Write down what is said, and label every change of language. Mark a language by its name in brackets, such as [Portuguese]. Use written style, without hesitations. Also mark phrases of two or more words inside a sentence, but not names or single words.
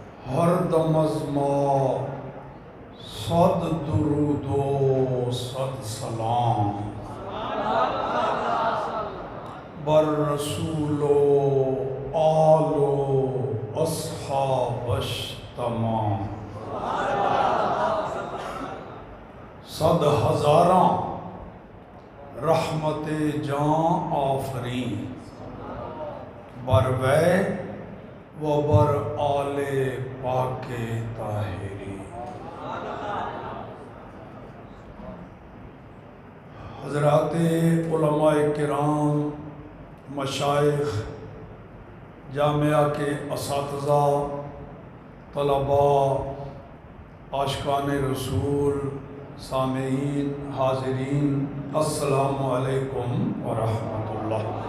[Persian] ہر دم از ما صد درود و صد سلام بر رسول و آل و اصحابش تمام. صد ہزاراں رحمت جاں آفرین بر وے و بر آل پاک طاہری. [Urdu] حضرات علماء کرام، مشائخ، جامعہ کے اساتذہ، طلباء، عاشقان رسول، سامعین، حاضرین، [Arabic] السلام علیکم ورحمۃ اللہ.